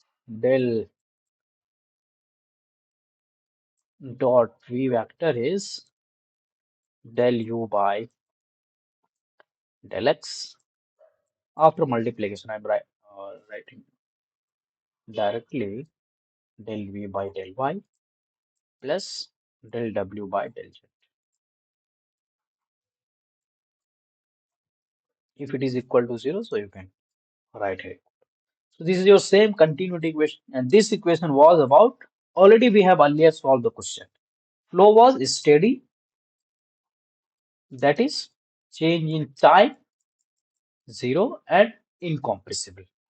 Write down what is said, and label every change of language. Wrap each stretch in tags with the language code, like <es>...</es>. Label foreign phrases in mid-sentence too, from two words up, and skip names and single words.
<en>So here del dot v vector is del u by del x. After multiplication, writing directly del v by del y plus del w by del z. If it is equal to 0, so you can write it. So this is your same continuity equation, and this equation was about already we have earlier solved the question. Flow was steady, that is change in time 0 and incompressible.</en>